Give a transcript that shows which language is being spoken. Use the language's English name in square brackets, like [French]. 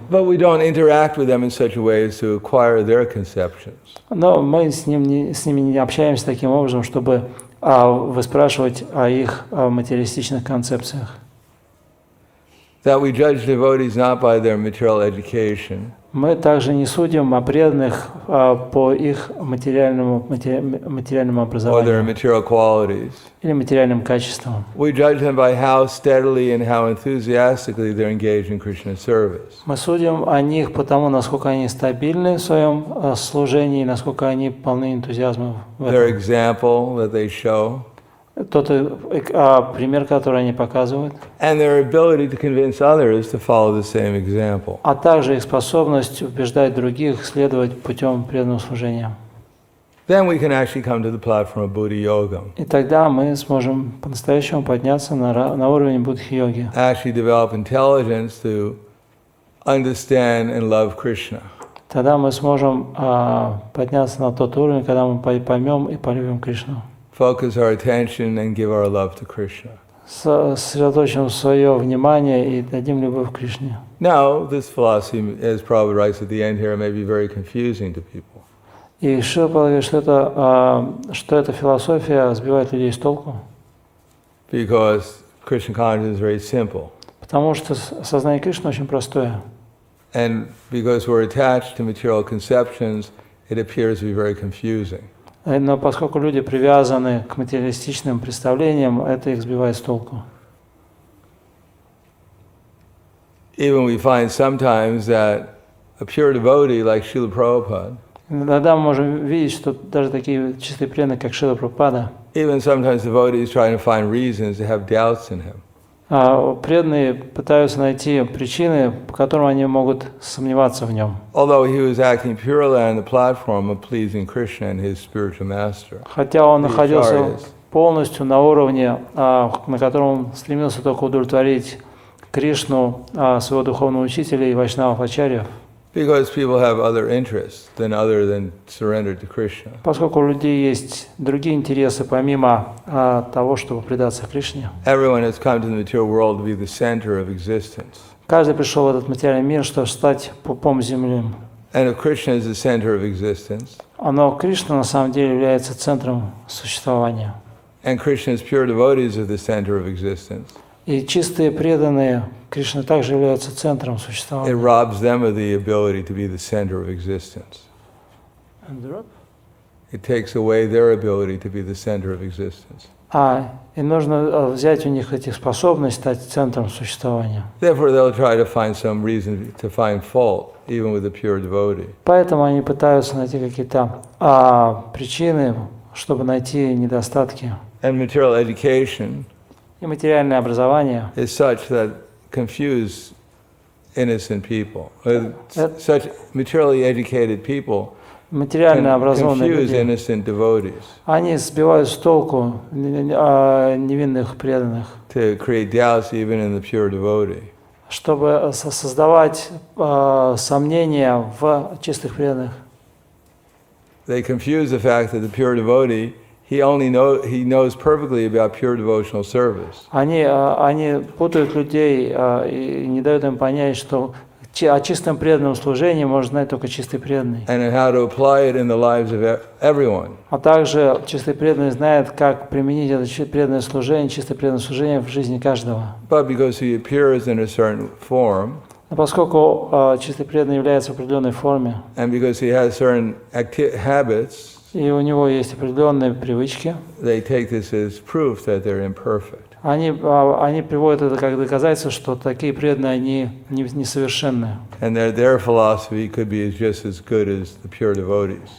[English] But we don't interact with them in such a way as to acquire their conceptions. [Russian] Но мы с ними не общаемся таким образом, чтобы выспрашивать о их материалистичных концепциях. [English] That we judge devotees not by their material education, [Russian] Мы также не судим о преданных по их материальному [English] or their [Russian] образованию [English] material qualities. [Russian] или материальным качествам. [English] We judge them by how steadily and how enthusiastically they're engaged in Krishna's service. [Russian] Мы судим о них по тому, насколько они стабильны в своем служении, насколько они полны энтузиазма в [English] Their [Russian] этом. [English] example that they show, [Russian] Тот пример, который они показывают, [English] and their ability to convince others to follow the same example. [Russian] а также их способность убеждать других следовать путем преданного служения. [English] Then we can actually come to the platform of Buddha Yoga. [Russian] И тогда мы сможем по-настоящему подняться на уровень буддхи-йоги. [English] Actually develop intelligence to understand and love Krishna. [Russian] Тогда мы сможем подняться на тот уровень, когда мы поймем и полюбим Кришну. [English] Focus our attention and give our love to Krishna. [Russian] Сосредоточим свое внимание и дадим любовь Кришне. [English] Now, this philosophy, as Prabhupada writes at the end here, may be very confusing to people. [Russian] И Шрила говорит, что эта философия сбивает людей с толку. [English] Because Krishna consciousness is very simple. [Russian] Потому что сознание Кришны очень простое. [English] And because we're attached to material conceptions, it appears to be very confusing. [Russian] Но поскольку люди привязаны к материалистичным представлениям, это их сбивает с толку. [English] Even we find sometimes that a pure devotee like Srila Prabhupada, [Russian] Иногда мы можем видеть, что даже такие чистые преданные, как Шрила Прабхупада, [English] even sometimes devotees trying to find reasons to have doubts in him. [Russian] Преданные пытаются найти причины, по которым они могут сомневаться в нем. [English] Although he was acting purely on the platform of pleasing Krishna and his spiritual master. [Russian] Хотя он находился полностью на уровне, на котором он стремился только удовлетворить Кришну, своего духовного учителя и вайшнавов ачарьев. [English] Because people have other interests other than surrender to Krishna. [Russian] Поскольку у людей есть другие интересы, помимо того, чтобы предаться Кришне. [English] Everyone has come to the material world to be the center of existence. [Russian] Каждый пришел в этот материальный мир, чтобы стать пупом земли. [English] And if Krishna is the center of existence, [Russian] Но Кришна на самом деле является центром существования. [English] and Krishna's pure devotees are the center of existence, [Russian] И чистые преданные Кришны также являются центром [English] it [Russian] существования. [English] robs them of the ability to be the center of existence. It takes away their ability to be the center of existence. [Russian] И нужно взять у них эти способности стать центром существования. [English] Therefore, they'll try to find some reason to find fault, even with a pure devotee. [Russian] Поэтому они пытаются найти какие-то причины, чтобы найти недостатки. [English] And material education [Russian] И материальное образование [English] is such that confuse innocent people. Such materially educated people [Russian] материально образованные [English] confuse [Russian] люди, [English] innocent devotees [Russian] они сбивают с толку невинных преданных, [English] to create doubts even in the pure devotee. [Russian] чтобы создавать сомнения в чистых преданных. [English] They confuse the fact that the pure devotee, he knows perfectly about pure devotional service. [Russian] Они путают людей и не дают им понять, что о чистом преданном служении может знать только чистый преданный. [English] And how to apply it in the lives of everyone. [Russian] А также чистый преданный знает, как применить это преданное служение, чистое преданное служение в жизни каждого. [English] But because he appears in a certain form, [Russian] Но поскольку чистый преданный является в определенной форме, [English] and because he has certain habits, [Russian] и у него есть определенные привычки, [English] they take this as proof that they're imperfect. [Russian] они приводят это как доказательство, что такие преданные, они несовершенны. [English] And their philosophy could be just as good as the pure devotees.